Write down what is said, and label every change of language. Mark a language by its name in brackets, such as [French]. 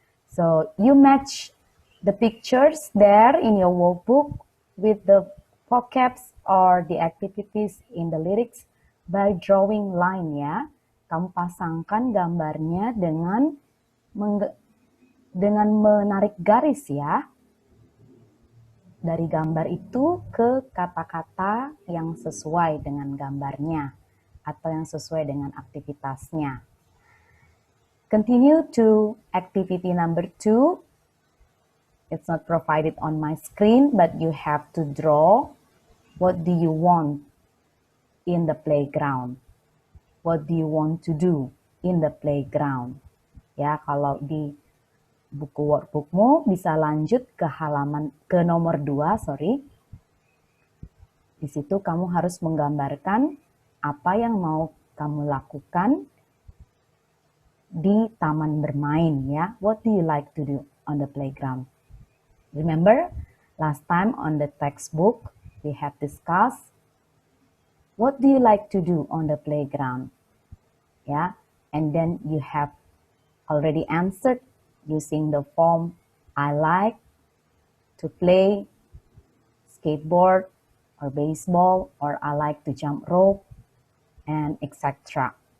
[English] So you match the pictures there in your workbook with the vocabs or the activities in the lyrics by drawing line, ya. [Indonesian] Kamu pasangkan gambarnya dengan menarik garis, ya. Dari gambar itu ke kata-kata yang sesuai dengan gambarnya atau yang sesuai dengan aktivitasnya. [English] Continue to activity number 2. It's not provided on my screen, but you have to draw what do you want in the playground. What do you want to do in the playground? [Indonesian] Ya, kalau di buku workbookmu bisa lanjut ke nomor 2, [English] sorry. [Indonesian] Di situ kamu harus menggambarkan apa yang mau kamu lakukan di taman bermain, ya. [English] What do you like to do on the playground? Remember, last time on the textbook, we have discussed what do you like to do on the playground? Yeah, and then you have already answered using the form I like to play skateboard or baseball, or I like to jump rope, and etc.